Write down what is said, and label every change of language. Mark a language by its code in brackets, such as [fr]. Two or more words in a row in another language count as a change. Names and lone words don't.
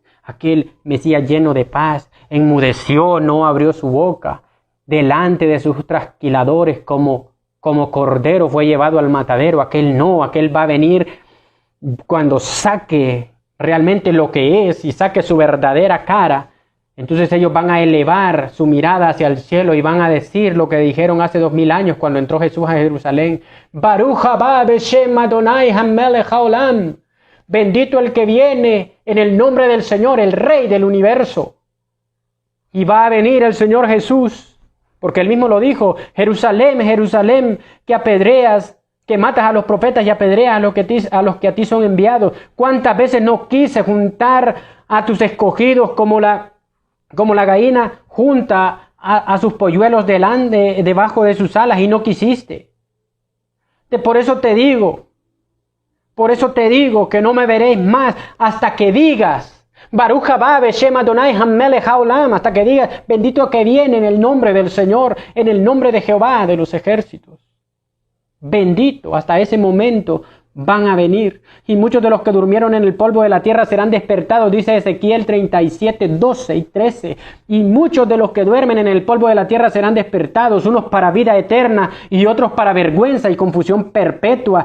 [es] Aquel Mesías lleno de paz, enmudeció, no abrió su boca, delante de sus trasquiladores como cordero fue llevado al matadero. Aquel va a venir cuando saque realmente lo que es y saque su verdadera cara. Entonces ellos van a elevar su mirada hacia el cielo y van a decir lo que dijeron hace 2000 años cuando entró Jesús a Jerusalén. [he] ברוך הבא בשם אדוני המלך העולם. [es] Bendito el que viene en el nombre del Señor, el Rey del universo. Y va a venir el Señor Jesús, porque él mismo lo dijo, Jerusalén, Jerusalén, que apedreas, que matas a los profetas y apedreas a los que a ti son enviados. ¿Cuántas veces no quise juntar a tus escogidos como la gallina junta a sus polluelos debajo de sus alas y no quisiste? Por eso te digo que no me veréis más hasta que digas, [he] ברוך הבא בשם אדוני המלך העולם, [es] hasta que digas, bendito que viene en el nombre del Señor, en el nombre de Jehová de los ejércitos. Bendito, hasta ese momento van a venir. Y muchos de los que durmieron en el polvo de la tierra serán despertados, dice Ezequiel 37:12 y 13. Y muchos de los que duermen en el polvo de la tierra serán despertados, unos para vida eterna y otros para vergüenza y confusión perpetua.